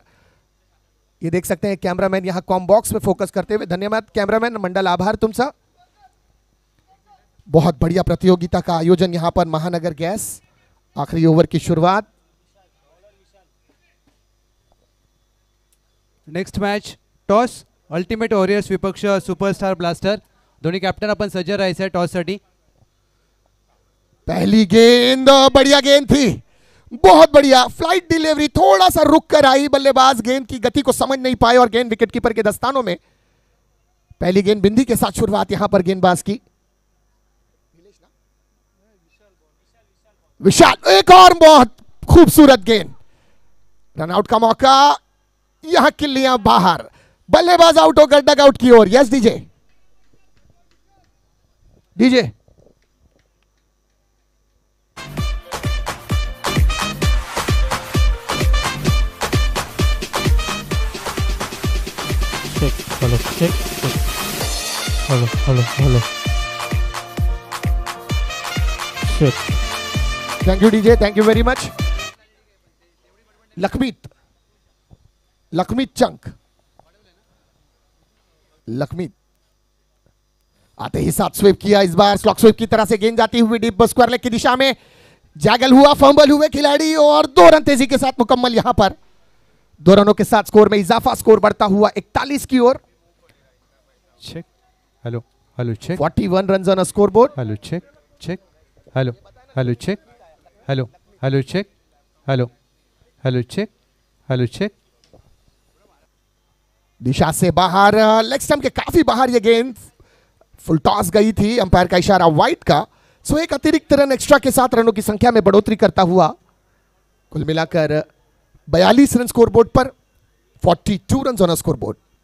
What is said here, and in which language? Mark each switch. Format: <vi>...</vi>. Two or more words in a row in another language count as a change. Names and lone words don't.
<hi>ये देख सकते हैं कैमरामैन यहां कॉम बॉक्स में फोकस करते हुए। धन्यवाद कैमरामैन मंडल, आभार तुमसा। बहुत बढ़िया प्रतियोगिता का आयोजन यहां पर महानगर गैस। आखिरी ओवर की शुरुआत।</hi> <en>next match toss,</en> <hi>अल्टिमेट वॉरियर्स विपक्ष सुपरस्टार ब्लास्टर।</hi> <mr>दोन्ही कॅप्टन आपण सज्ज राहायचं टॉस साठी।</mr> <hi>पहली गेंद बढ़िया गेंद थी, बहुत बढ़िया</hi> <en>flight delivery,</en> <hi>थोड़ा सा रुक कर आई, बल्लेबाज गेंद की गति को समझ नहीं पाए और गेंद विकेटकीपर के दस्तानों में। पहली गेंद बिंदी के साथ शुरुआत यहां पर गेंदबाज की। विशाल, एक और बहुत खूबसूरत गेंद, रनआउट का मौका, यहां किल्लियां बाहर, बल्लेबाज आउट होकर</hi> <en>dug out</en> <hi>की ओर।</hi> <en>yes DJ, DJ check, hello, check, check. Hello, hello, hello. Check. thank you DJ, thank you very much.</en> <hi>लखमीत, लखमीत चंक, लखमीत आते ही साथ स्वीप किया, इस बार</hi> <en>slog sweep</en> <hi>की तरह से गेंद जाती हुई</hi> <en>deep square leg</en> <hi>की दिशा में, जैगल हुआ, फंबल हुए खिलाड़ी और 2 रन तेजी के साथ मुकम्मल। यहां पर 2 रनों के साथ स्कोर में इजाफा, स्कोर बढ़ता हुआ 41 की ओर।</hi> <en>Check. Hello. Hello. Check. 41 run on score board. Hello. Check. Check. Hello. Hello. Check. Hello. Hello. Check. Hello. Hello. Check. Hello. Check.</en> <hi>दिशा से बाहर,</hi> <en>leg stump</en> <hi>के काफी बाहर यह गेंद</hi> <en>full toss</en> <hi>गई थी, अंपायर का इशारा वाइड का। सो एक अतिरिक्त रन एक्स्ट्रा के साथ रनों की संख्या में बढ़ोतरी करता हुआ कुल मिलाकर 42 रन</hi> <en>score board</en> <hi>पर,</hi> <en>42 run on score board.</en>